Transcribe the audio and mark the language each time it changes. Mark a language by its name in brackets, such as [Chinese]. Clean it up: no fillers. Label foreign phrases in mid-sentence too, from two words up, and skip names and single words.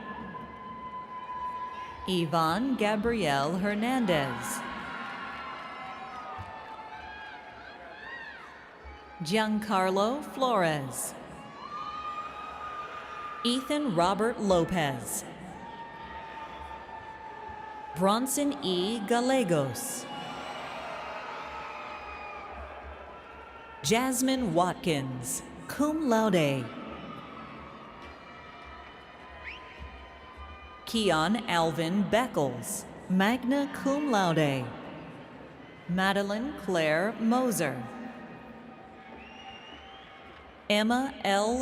[English] Yvonne Gabrielle Hernandez, Giancarlo Flores, Ethan Robert Lopez, Bronson E. Gallegos, Jasmine Watkins, [Latin] cum laude, [English] Keon Alvin Beckles, [Latin] magna cum laude, [English] Madeline Claire Moser, Emma L.